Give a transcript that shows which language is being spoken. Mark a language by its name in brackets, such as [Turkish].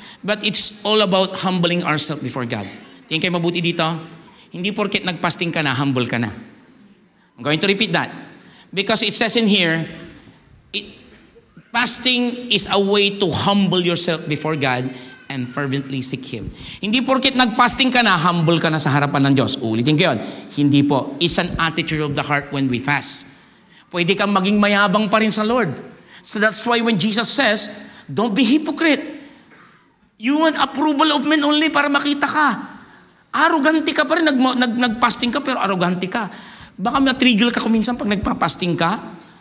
[English] But it's all about humbling ourselves before God. [Filipino] Tingin kayo mabuti dito. Hindi porket nag-fasting ka na, humble ka na. [English] I'm going to repeat that. Because it says in here, fasting is a way to humble yourself before God and fervently seek Him. [Filipino] Hindi porket nag-fasting ka na, humble ka na sa harapan ng Diyos. Ulitin ko yun. Hindi po. [English] It's an attitude of the heart when we fast. [Filipino] Pwede kang maging mayabang pa rin [English] sa Lord. So that's why when Jesus says, don't be hypocrite. You want approval of men only [Filipino] para makita ka. Arrogante ka pa rin. Nag-fasting ka pero arrogante ka. Baka na-trigger ka kung minsan pag nagpa-fasting ka.